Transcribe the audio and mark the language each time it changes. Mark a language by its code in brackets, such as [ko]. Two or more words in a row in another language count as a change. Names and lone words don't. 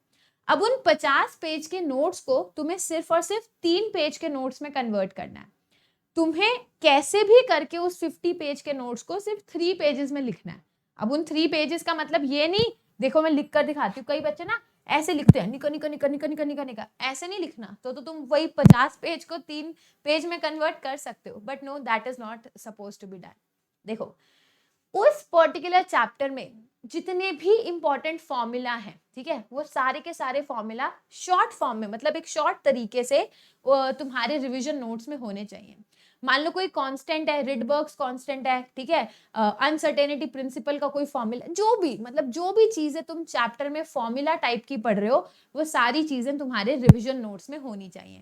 [hi] अब उन 50 पेज के नोट्स को तुम्हें सिर्फ और सिर्फ 3 पेज के नोट्स में कन्वर्ट करना है। तुम्हें कैसे भी करके उस 50 पेज के नोट्स को सिर्फ 3 पेजेस में लिखना है। अब उन 3 पेजेस का मतलब ये नहीं, देखो मैं लिख कर दिखाती हूँ, कई बच्चे ना ऐसे लिखते हैं, निको निको निको निको निको निको निका, ऐसे नहीं लिखना। तो तुम वही 50 पेज को 3 पेज में कन्वर्ट कर सकते हो, [en] But no, that is not suppose to be done. [hi] देखो, उस पर्टिकुलर चैप्टर में जितने भी [en] important formula [hi] हैं, ठीक है, वो सारे के सारे फॉर्मूला [en] short form [hi] में, मतलब एक शॉर्ट तरीके से तुम्हारे [en] revision notes [hi] में होने चाहिए। मान लो कोई कांस्टेंट है, रिडबर्ग्स कांस्टेंट है, ठीक है, [en] uncertainty principle [hi] का कोई फॉर्मूला, जो भी, मतलब जो भी चीजें तुम चैप्टर में फॉर्मूला टाइप की पढ़ रहे हो, वो सारी चीजें तुम्हारे [en] revision notes [hi] में होनी चाहिए।